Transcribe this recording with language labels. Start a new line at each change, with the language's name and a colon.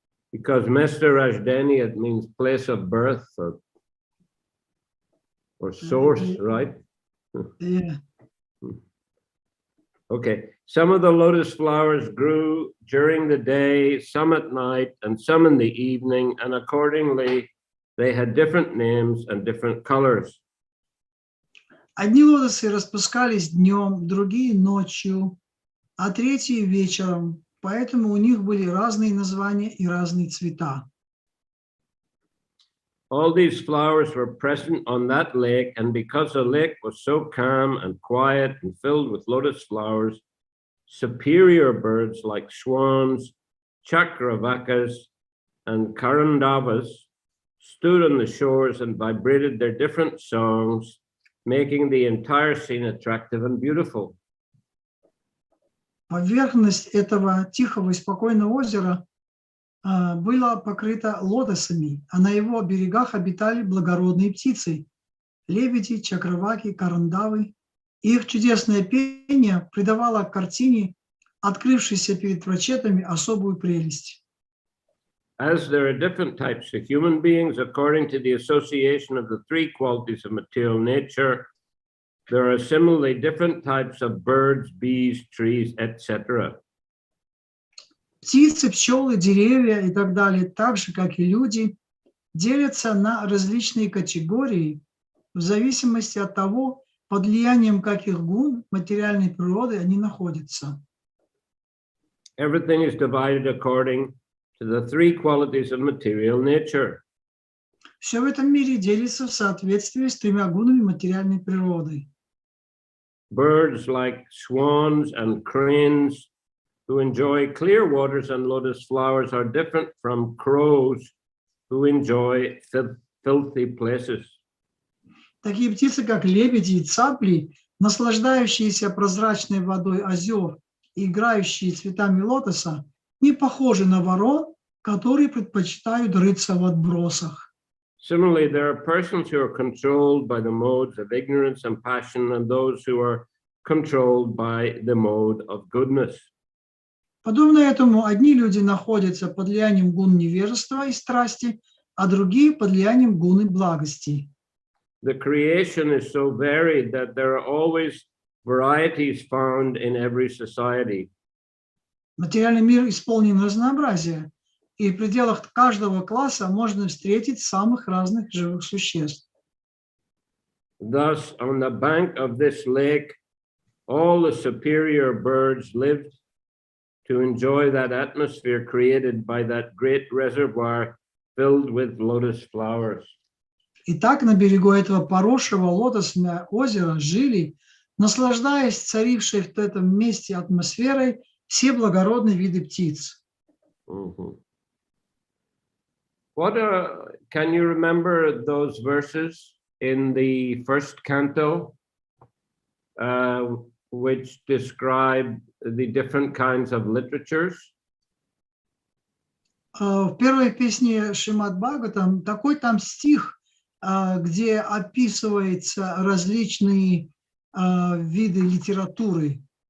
English: Because Mestarajhdani, it means place of birth or source, right? Yeah. Okay. Some of the lotus flowers grew during the day, some at night, and some in the evening, and accordingly, they had different names and different colors.
Russian: Одни лотосы распускались днем, другие ночью, а третьи вечером. Поэтому у них были разные названия и разные цвета.
English: All these flowers were present on that lake, and because the lake was so calm and quiet and filled with lotus flowers, superior birds like swans, chakravakas, and karandavas stood on the shores and vibrated their different songs, making the entire scene attractive and beautiful.
Russian: Поверхность этого тихого и спокойного озера была покрыта лотосами, а на его берегах обитали благородные птицы, лебеди, чакраваки, карандавы. Их чудесное пение придавало картине, открывшейся перед прочетами, особую прелесть.
English: As there are different types of human beings according to the association of the three qualities of material nature, there are similarly different types of birds, bees, trees, etc.
Russian: Птицы, пчелы, деревья и так далее, так же, как и люди, делятся на различные категории в зависимости от того, под влиянием каких гун материальной природы они находятся.
English: Everything is divided according to the three qualities of material nature.
Russian: Все в этом мире делится в соответствии с тремя гунами материальной природы.
English: Birds like swans and cranes who enjoy clear waters and lotus flowers are different from crows who enjoy filthy places.
Russian: Такие птицы, как лебеди и цапли, наслаждающиеся прозрачной водой озер и играющие цветами лотоса, не похожи на ворон, которые предпочитают рыться в отбросах.
English: Similarly, there are persons who are controlled by the modes of ignorance and passion, and those who are controlled by the mode of goodness.
Russian: Подобно этому, одни люди находятся под влиянием гун невежества и страсти, а другие под влиянием гуны благости.
English: The creation is so varied that there are always varieties found in every society.
Russian: Материальный мир исполнен разнообразия, и в пределах каждого класса можно встретить самых разных живых существ.
English: Thus, on the bank of this lake, all the superior birds lived to enjoy that atmosphere created by that great reservoir filled with lotus flowers.
Russian: Итак, на берегу этого поросшего лотосного озера жили, наслаждаясь царившей в этом месте атмосферой, все благородные виды птиц.
English: Can you remember those verses in the first canto, which describe the different kinds of literatures?
Russian: В первой песне Шримад Бхагаватам такой там стих, где описываются различные виды литературы.